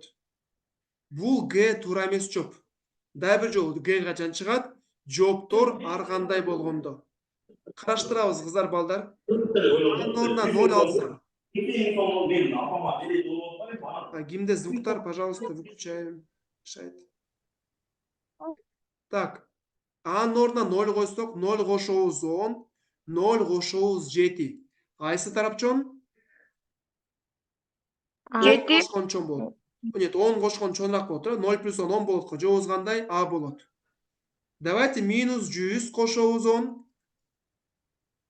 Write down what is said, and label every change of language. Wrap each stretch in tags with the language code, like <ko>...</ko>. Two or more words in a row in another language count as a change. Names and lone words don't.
<ky>Бул Г туура эмес жооп. Дагы бир жолу Г качан чыгат? Жооптор ар кандай болгондо. Караштырабыз, кыздар, балдар. Анын ордуна 0 алсак. Кимде звуктар,</ky> <ru>пожалуйста, выключаем. Мешает. Так.</ru> <ky>Анын ордуна 0 койсок, 0 кошобуз 10, 0 кошобуз 7. Кайсы тарап чоң? 10 кошкон чоң болот. Нет, 10 кошкон чоңураак болот, 0 плюс 10 болот. Жообуз кандай? А болот.</ky> <ru>Давайте минус</ru> <ky>100 кошобуз 10.</ky>